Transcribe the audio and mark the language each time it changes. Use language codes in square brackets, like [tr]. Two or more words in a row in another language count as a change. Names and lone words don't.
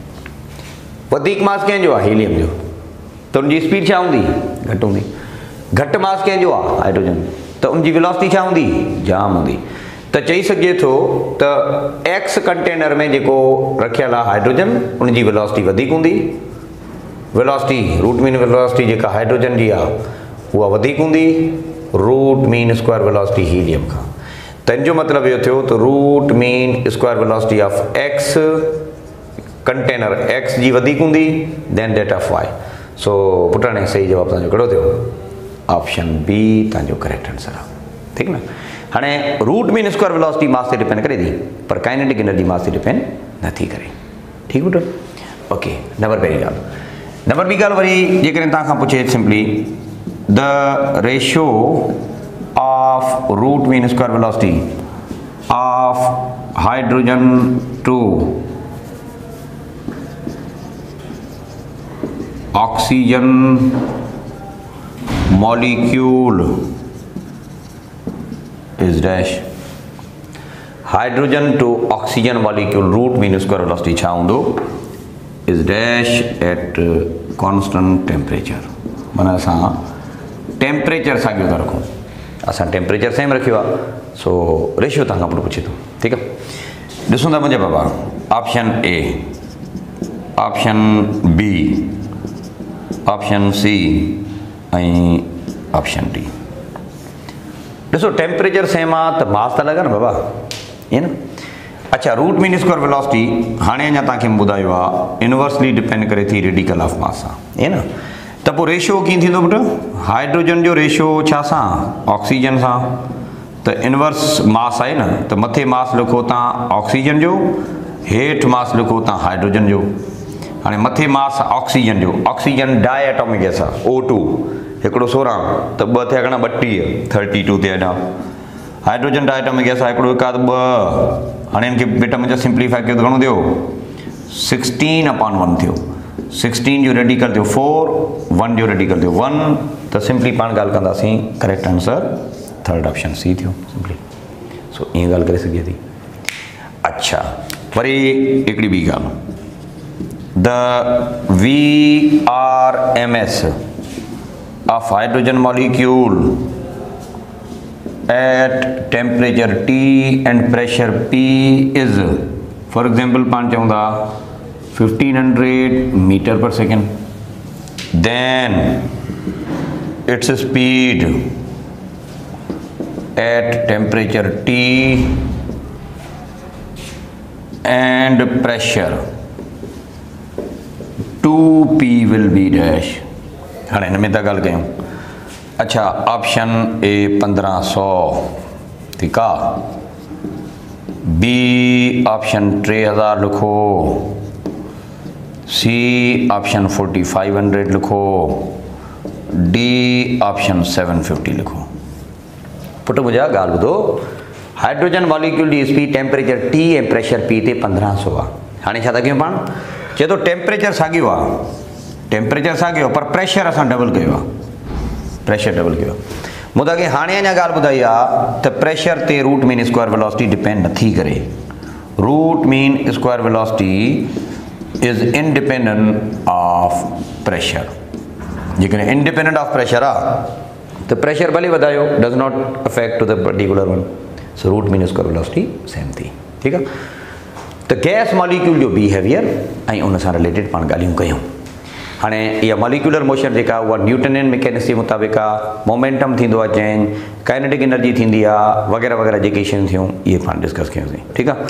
[sd] वधीक मास कंहिंजो आहे हीलियम जो, त उनजी स्पीड छा हूंदी घटि हूंदी। घटि मास कंहिंजो आहे हाइड्रोजन, त उनजी वेलोसिटी छा हूंदी जाम हूंदी। त चई सघिजे थो त [en] X container [sd] में जेको रखियल आहे हाइड्रोजन उनजी वेलोसिटी वधीक हूंदी, [en] velocity root mean velocity [sd] जेका हाइड्रोजन जी आहे उहा वधीक हूंदी [en] root mean square velocity [sd] हीलियम खां। त इन जो मतिलबु इहो थियो त [en] root mean square velocity of X container X [sd] जी वधीक हूंदी [en] than that of Y. [sd] सो पुट हाणे सही जवाबु तव्हांजो कहिड़ो थियो? [en] option B [sd] तव्हांजो [en] correct answer [sd] आहे, ठीकु न। हाणे [en] root mean square velocity mass [sd] ते डिपेंड करे थी, पर [en] kinetic energy mass [sd] ते डिपेंड नथी करे, ठीकु पुट। [en] ओके, [sd] नंबर पहिरीं ॻाल्हि। नंबर ॿी ॻाल्हि वरी जेकॾहिं तव्हां खां पुछे [en] simply the ratio of root mean square velocity of hydrogen to oxygen molecule is dash. hydrogen to oxygen molecule root mean square velocity [sd] छा हूंदो [en] is dash at constant temperature। [sd] माना असां टेम्परेचर साॻियो था रखूं, असां [en] temperature same [sd] रखियो आहे, सो रेशियो तव्हां खां पुछे थो, ठीकु आहे। ॾिसूं था मुंहिंजा बाबा, [en] option A, option B, option C, option D. [sd] ॾिसो [en] temperature same [sd] आहे त मास त लॻा न बाबा, ईअं न। अच्छा, [en] root mean square velocity [sd] हाणे अञा तव्हांखे ॿुधायो आहे [en] inversely depend [sd] करे थी [en] radical of mass [sd] सां, ईअं न। त पोइ रेशियो कीअं थींदो बेटा, हाइड्रोजन जो रेशियो छा सां, ऑक्सीजन सां। त [en] inverse mass [sd] आहे न, त मथे मास लिखो तव्हां ऑक्सीजन जो, हेठि मास लिखो तव्हां हाइड्रोजन जो। हाणे मथे मास ऑक्सीजन जो, [en] oxygen diatomic gas [sd] आहे, O2 हिकिड़ो 16 त ॿ थिया घणा 32, 32 थिया हेॾा। [en] hydrogen diatomic gas [sd] आहे हिकिड़ो हिकु आहे त ॿ। हाणे हिनखे बेटा मुंहिंजा सिंप्लीफाई कयो त घणो थियो, 16/1 थियो। 16 जो रेडिकल थियो 4, 1 जो रेडिकल थियो 1, त सिंपली पाण ॻाल्हि कंदासीं, [en] correct answer third option C थियो सिंपली। [sd] सो ईअं ॻाल्हि करे सघे थी। अच्छा, वरी हिकिड़ी ॿी ॻाल्हि, [en] द VRMS of hydrogen molecule at temperature T and pressure P is, for example [sd] पाण चऊं था [en] 1500 meter per second, then its speed at temperature T and pressure 2P will be dash। [sd] हाणे हिन में था ॻाल्हि कयूं। अच्छा, [en] option A [sd] 1500, ठीकु आहे। [en] B option 3000 लिखो, C option 4500 लिखो, D option 750 लिखो। [sd] पुट मुंहिंजा ॻाल्हि ॿुधो, [en] hydrogen molecule [sd] जी स्पीड टेम्परेचर T ऐं प्रेशर P ते 1500 आहे। हाणे छा था कयूं पाण, चए थो टेम्परेचर साॻियो आहे, टेम्परेचर साॻियो पर प्रेशर असां डबल कयो आहे, [en] pressure double [sd] कयो। मूं तव्हांखे हाणे अञा ॻाल्हि ॿुधाई आहे त प्रेशर ते [en] root mean square velocity [sd] डिपेंड नथी करे। [en] root mean square velocity is independent of pressure. जेकॾहिं independent of pressure [sd] आहे त प्रेशर भले वधायो, [en] does not affect to the particular one. सो root mean square velocity same थी, [sd] ठीकु आहे। त [en] gas molecule [sd] जो बिहेवियर ऐं उन सां रिलेटेड पाण ॻाल्हियूं कयूं। हाणे इहा [en] molecular motion [sd] जेका उहा [en] Newtonian mechanics [sd] जे मुताबिक़ आहे, मोमेंटम थींदो आहे चेंज, [en] kinetic energy [sd] थींदी आहे, वग़ैरह वग़ैरह जेके शयूं थियूं इहे पाण डिस्कस कयोसीं, ठीकु आहे।